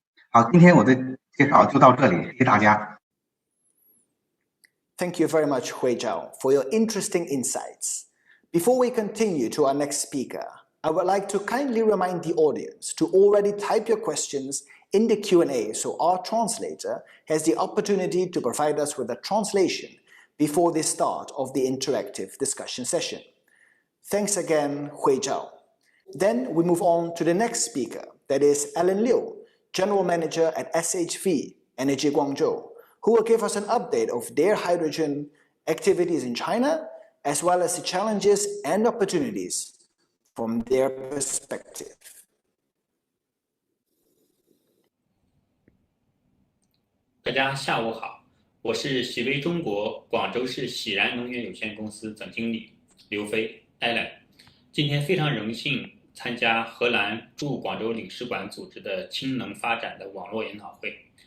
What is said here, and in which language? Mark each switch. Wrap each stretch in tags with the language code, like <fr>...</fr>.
<zh>好，今天我的介绍就到这里，谢谢大家。</zh> <en>Thank you very much, Hui Zhao, for your interesting insights. Before we continue to our next speaker, I would like to kindly remind the audience to already type your questions in the Q&A so our translator has the opportunity to provide us with a translation before the start of the interactive discussion session. Thanks again, Hui Zhao. Then we move on to the next speaker, that is Alan Liu, General Manager at SHV Energy Guangzhou, who will give us an update of their hydrogen activities in China, as well as the challenges and opportunities from their perspective.</en> <zh>大家下午好，我是喜威中国广州市喜然能源有限公司总经理刘飞 Alan。今天非常荣幸参加荷兰驻广州领事馆组织的氢能发展的网络研讨会。</zh>